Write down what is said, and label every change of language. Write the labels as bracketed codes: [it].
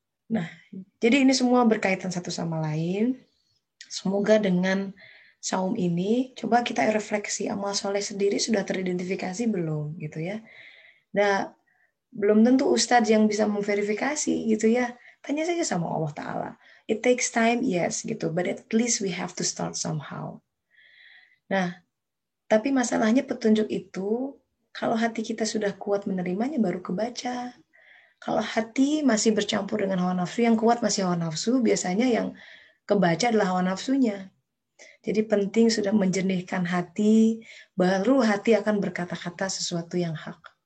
[id] Nah, jadi ini semua berkaitan satu sama lain. Semoga dengan saum ini, coba kita refleksi amal soleh sendiri sudah teridentifikasi belum, gitu ya. Nah, belum tentu ustadz yang bisa memverifikasi, gitu ya. Tanya saja sama Allah Ta'ala. [en] It takes time, yes, [id] gitu. [en] But at least we have to start somehow. [id] Nah, tapi masalahnya petunjuk itu, kalau hati kita sudah kuat menerimanya, baru kebaca. Kalau hati masih bercampur dengan hawa nafsu, yang kuat masih hawa nafsu, biasanya yang kebaca adalah hawa nafsunya. Jadi penting sudah menjernihkan hati, baru hati akan berkata-kata sesuatu yang hak.